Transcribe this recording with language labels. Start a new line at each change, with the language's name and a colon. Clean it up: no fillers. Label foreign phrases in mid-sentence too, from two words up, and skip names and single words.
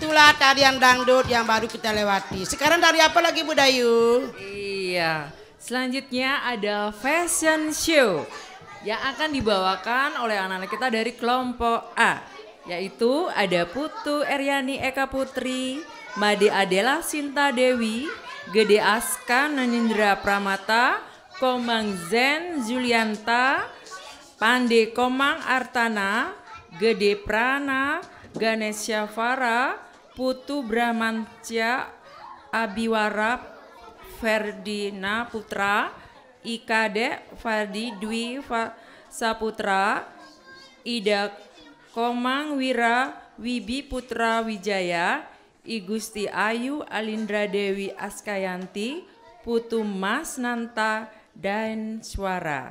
Indonesian: tarian dangdut yang baru kita lewati. Sekarang tari apa lagi Bu Dayu? Iya, selanjutnya ada fashion show yang akan dibawakan oleh anak-anak kita dari kelompok A. Yaitu ada Putu Eryani Eka Putri, Made Adela Sinta Dewi, Gede Aska Nanindra Pramata, Komang Zen Julianta, Pande Komang Artana, Gede Prana, Ganesha Fara, Putu Brahmantia, Abiwara Ferdina Putra, Ikade Fardi Dwi Saputra, Ida Komang Wira Wibi Putra Wijaya, I Gusti Ayu Alindra Dewi Askayanti, Putu Mas Nanta dan Suara.